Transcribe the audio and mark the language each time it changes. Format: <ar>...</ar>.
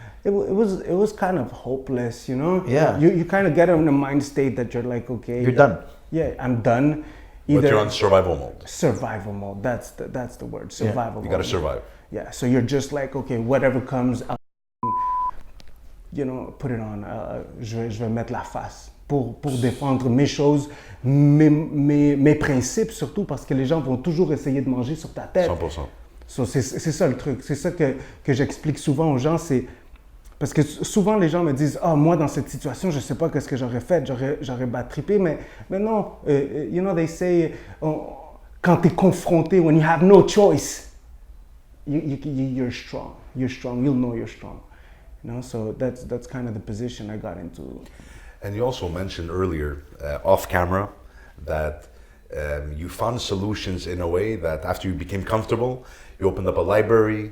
<en>It was kind of hopeless, you know. Yeah. You kind of get in a mind state that you're like, okay, You're done. Yeah, I'm done. But you're on survival mode. Survival mode. That's the word. Survival mode. You gotta survive. Yeah. So you're just like, okay, whatever comes, you know, put it on.</en> <fr>Je vais mettre la face pour défendre mes choses, mes principes surtout parce que les gens vont toujours essayer de manger sur ta tête.</fr> <en>100%. So,</en> <fr>c'est ça le truc. C'est ça que j'explique souvent aux gens. C'est parce que souvent les gens me disent, moi dans cette situation, je sais pas qu'est-ce que j'aurais fait. J'aurais battrippé, mais non.</fr> <en>You know, they say,</en> <fr>quand t'es confronté,</fr> <en>when you have no choice, you're strong. You're strong. You'll know you're strong. You know, so that's kind of the position I got into. And you also mentioned earlier, off camera, that you found solutions in a way that after you became comfortable, you opened up a library.</en>